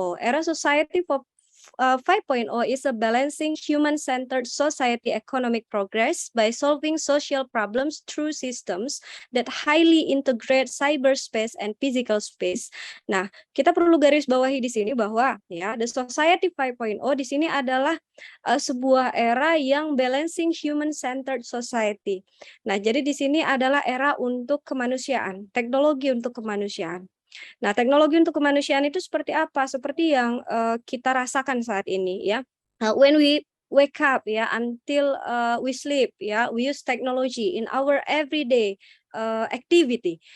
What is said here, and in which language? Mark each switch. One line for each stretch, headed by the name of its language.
English: Era society 5.0 is a balancing human-centered society economic progress by solving social problems through systems that highly integrate cyberspace and physical space.
Indonesian: Nah, kita perlu garis bawahi di sini bahwa ya the society 5.0 di sini adalah sebuah era yang balancing human-centered society. Nah, jadi di sini adalah era untuk kemanusiaan, teknologi untuk kemanusiaan. Nah, teknologi untuk kemanusiaan itu seperti apa? Seperti yang kita rasakan saat ini ya.
English: When we wake up ya until we sleep ya, we use technology in our everyday activity.